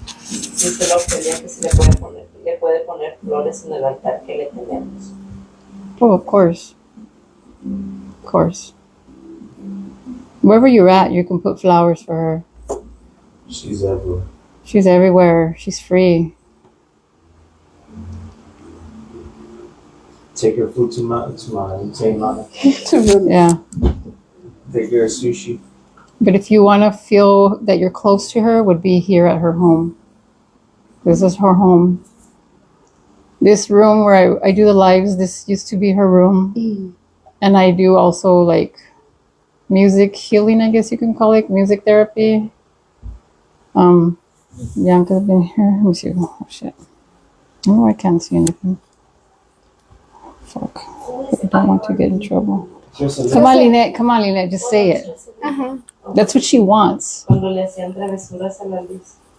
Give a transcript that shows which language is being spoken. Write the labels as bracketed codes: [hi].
[es] Dice la Ofelia que si le puede poner flores en el altar que le tenemos. [en] Oh, of course. Of course. Wherever you're at, you can put flowers for her. She's everywhere. She's everywhere. She's free. Take her food to my mama. Yeah. Take her sushi. But if you want to feel that you're close to her, would be here at her home. This is her home. This room where I do the lives, this used to be her room. And I do also like music healing, I guess you can call it, music therapy. Bianca's been here. Let me see. Oh, shit. Oh, I can't see anything. Fuck. I don't want to get in trouble. Come on, Lynette. Just say it. Uh-huh. That's what she wants. [es] Cuando le hacían travesuras a la Liz.